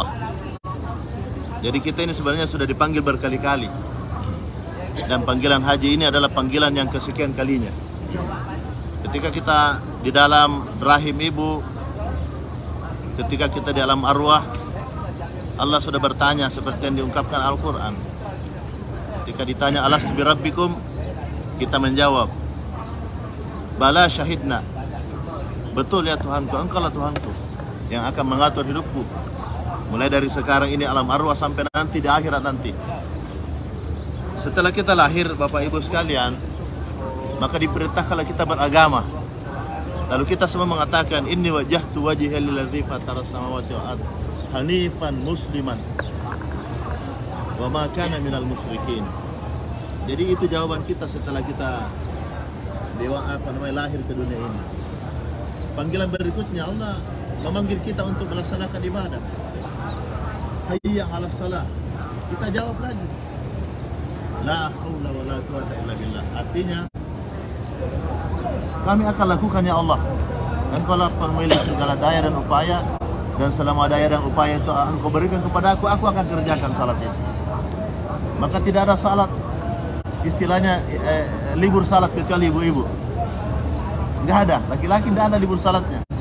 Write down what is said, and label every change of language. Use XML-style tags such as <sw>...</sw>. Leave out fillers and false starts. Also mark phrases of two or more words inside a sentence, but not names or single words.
<id>Jadi kita ini sebenarnya sudah dipanggil berkali-kali, dan panggilan haji ini adalah panggilan yang kesekian kalinya. Ketika kita di dalam rahim ibu, ketika kita di alam arwah, Allah sudah bertanya seperti yang diungkapkan Al-Quran. Ketika ditanya</id> <ar>ألست بربكم,</ar> <id>kita menjawab</id> <ar>بلى شهدنا,</ar> <id>betul ya Tuhanku, engkau lah Tuhanku yang akan mengatur hidupku mulai dari sekarang ini alam arwah sampai nanti di akhirat nanti. Setelah kita lahir Bapak Ibu sekalian, maka diperintahkanlah kita beragama. Lalu kita semua mengatakan</id> <ar>إني وجهت وجهي للذي فطر السماوات والأرض حنيفا مسلما وما كان من المشركين.</ar> <id>Jadi itu jawaban kita setelah kita lahir ke dunia ini. Panggilan berikutnya Allah memanggil kita untuk melaksanakan ibadah.</id> <ar>حي على الصلاة.</ar> <id>Kita jawab lagi.</id> <ar>لا حول ولا قوة إلا بالله.</ar> <id>Artinya kami akan lakukan</id> <ar>يا الله.</ar> <id>Engkau lah pemilik segala daya dan upaya, dan selama daya dan upaya itu Engkau berikan kepada aku akan kerjakan salat itu. Maka tidak ada salat istilahnya libur salat kecuali ibu-ibu. Nggak ada, laki-laki tidak ada libur salatnya.</id>